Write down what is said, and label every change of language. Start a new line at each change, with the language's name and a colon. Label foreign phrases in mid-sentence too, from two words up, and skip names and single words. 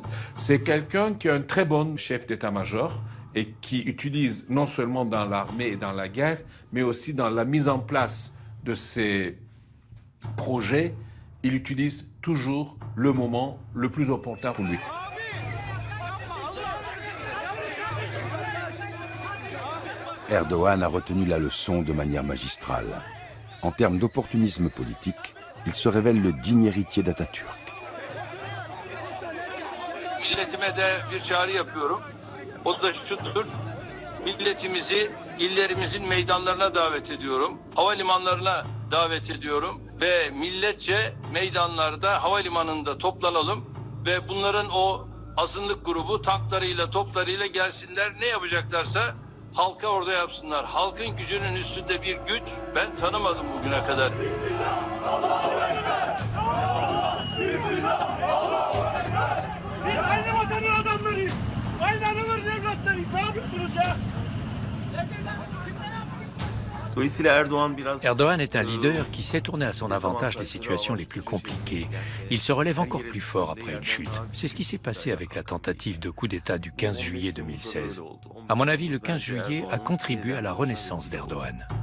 French: C'est quelqu'un qui est un très bon chef d'état-major et qui utilise non seulement dans l'armée et dans la guerre, mais aussi dans la mise en place de ses projets, il utilise toujours le moment le plus opportun pour lui. Erdogan a retenu la leçon de manière magistrale. En termes d'opportunisme politique, il se révèle le digne héritier d'Atatürk.
Turkish: Milletime de bir çağrı yapıyorum. O da şudur. Milletimizi illerimizin meydanlarına davet ediyorum. Havalimanlarına davet ediyorum ve milletçe meydanlarda, havalimanında toplanalım ve bunların o azınlık grubu tanklarıyla, toplarıyla gelsinler. Ne yapacaklarsa halka orada yapsınlar. Halkın gücünün üstünde bir güç ben tanımadım bugüne kadar. Biz aynı vatanın adamlarıyız. Aynı anaların evlatlarıyız. Ne yapıyorsunuz ya?
French: Erdogan est un leader qui sait tourner à son avantage les situations les plus compliquées. Il se relève encore plus fort après une chute. C'est ce qui s'est passé avec la tentative de coup d'État du 15 juillet 2016. À mon avis, le 15 juillet a contribué à la renaissance d'Erdogan.